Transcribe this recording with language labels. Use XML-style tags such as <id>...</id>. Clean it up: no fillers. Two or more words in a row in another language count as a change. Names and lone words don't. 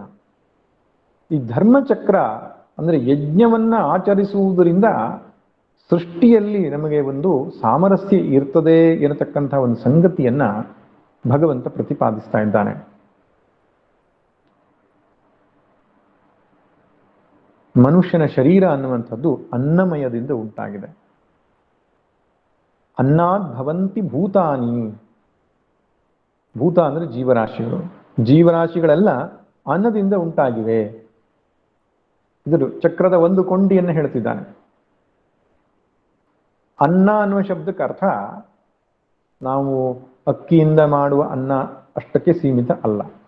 <kn>ಈ ಧರ್ಮಚಕ್ರ ಅಂದ್ರೆ ಯಜ್ಞವನ್ನ ಆಚರಿಸುವುದರಿಂದ ಸೃಷ್ಟಿಯಲ್ಲಿ ನಮಗೆ ಒಂದು ಸಾಮರಸ್ಯ ಇರ್ತದೆ ಎನ್ನತಕ್ಕಂತಹ ಒಂದು ಸಂಗತಿಯನ್ನ ಭಗವಂತ ಪ್ರತಿಪಾದಿಸ್ತಾ ಇದ್ದಾನೆ. ಮನುಷ್ಯನ ಶರೀರ ಅನ್ನುವಂಥದ್ದು ಅನ್ನಮಯದಿಂದ ಉಂಟಾಗಿದೆ.</kn> <sa>ಅನ್ನಾದ್ ಭವಂತಿ ಭೂತಾನಿ.</sa> <kn>ಭೂತ ಅಂದ್ರೆ ಜೀವರಾಶಿಗಳು. ಜೀವರಾಶಿಗಳೆಲ್ಲ ಅನ್ನದಿಂದ ಉಂಟಾಗಿವೆ. ಇದು ಚಕ್ರದ ಒಂದು ಕೊಂಡಿಯನ್ನು ಹೇಳ್ತಿದ್ದಾನೆ. ಅನ್ನ ಅನ್ನುವ ಶಬ್ದಕ್ಕೆ ಅರ್ಥ ನಾವು ಅಕ್ಕಿಯಿಂದ ಮಾಡುವ ಅನ್ನ ಅಷ್ಟಕ್ಕೆ ಸೀಮಿತ ಅಲ್ಲ.</kn>